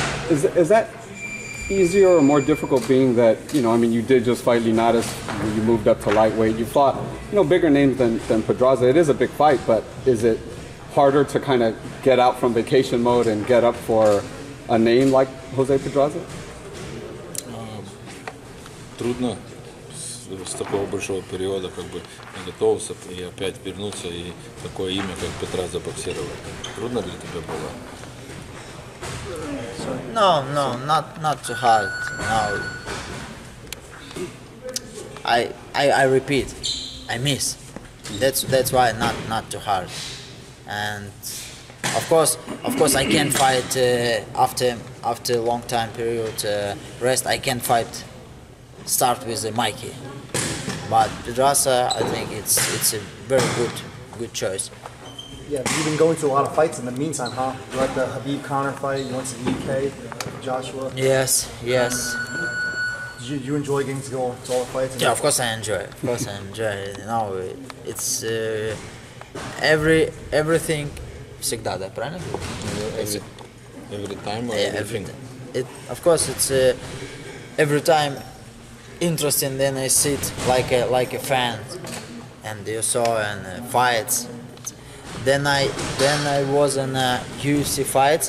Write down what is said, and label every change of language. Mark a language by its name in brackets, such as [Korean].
[English] is that easier or more difficult, being that you did just fight Linares, you moved up to lightweight, you fought bigger names than Pedraza. It is a big fight, but is it harder to kind of get out from vacation mode and get up for a name like Jose Pedraza? [Russian] Трудно с такого большого периода как бы готовился и опять вернуться и такое имя как Pedraza боксировать. Трудно для тебя было? [English] No, not too hard. No. I repeat, I miss. That's why not too hard. And of course I can fight after a long time period rest. I can fight. Start with Mikey, but Pedraza, I think it's a very good choice. Yeah, you've been going to a lot of fights in the meantime, huh? You like the Khabib counter fight, you went to the UK, Joshua. Yes. Did you enjoy getting to go to all the fights? Yeah, of course I enjoy. It's everything [Russian] всегда, да, правильно? [English] Every time or everything? Of course, it's every time interesting. Then I sit like a fan, and you saw and fights. Then I was in UFC fights.